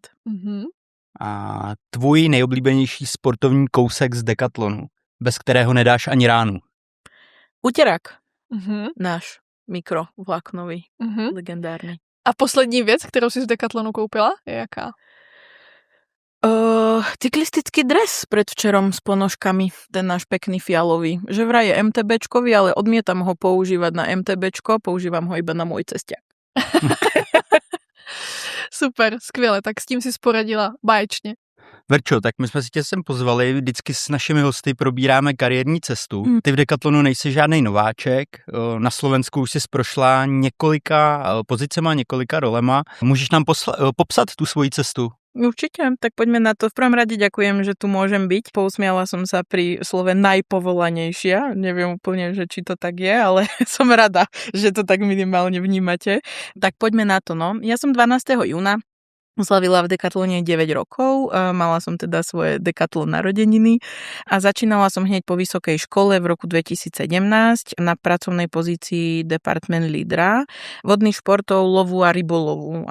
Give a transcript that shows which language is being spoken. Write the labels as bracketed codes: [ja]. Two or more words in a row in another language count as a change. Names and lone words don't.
[cs] A tvůj nejoblíbenější sportovní kousek z Decathlonu, bez kterého nedáš ani ránu? [sk] Uterák. Náš mikrovláknový, legendárny. [cs] A poslední věc, kterou si z Decathlonu koupila, je jaká? [sk] Cyklistický dres predvčerom s ponožkami, ten náš pekný fialový. Že vraj je MTBčkový, ale odmietam ho používať na MTBčko, používam ho iba na môj cesťák. [cs] Super, skvěle, tak s tím si poradila báječně. Verčo, tak my jsme si tě sem pozvali, vždycky s našimi hosty probíráme kariérní cestu. Ty v Decathlonu nejsi žádnej nováček, na Slovensku už jsi prošla několika pozicema, několika rolema. Můžeš nám popsat tu svoji cestu? [sk] Určite, tak poďme na to. V prvom rade ďakujem, že tu môžem byť. Pousmiala som sa pri slove najpovolanejšia. Neviem úplne, že či to tak je, ale som rada, že to tak minimálne vnímate. Tak poďme na to, no. Ja som 12. júna oslavila v Decathlone 9 rokov, mala som teda svoje Decathlon narodeniny a začínala som hneď po vysokej škole v roku 2017 na pracovnej pozícii department lídra vodných športov, lovu a rybolovu.